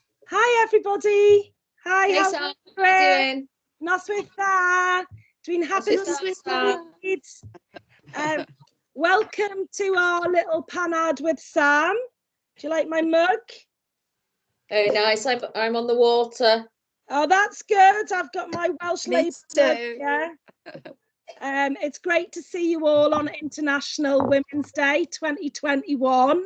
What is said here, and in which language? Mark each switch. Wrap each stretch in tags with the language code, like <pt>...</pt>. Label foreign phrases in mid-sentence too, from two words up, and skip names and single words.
<en>Hi everybody. Hi, Hey how Sam, are how are you doing?</en> <cy>Noswaith dda. Dwi'n hapus Noswaith</cy> <en>to meet. Welcome to our little Panad with Sam. Do you like my mug? Very nice. I'm on the water. Oh, that's good. I've got my Welsh Me Labour too. mug here. It's great to see you all on International Women's Day 2021.</en>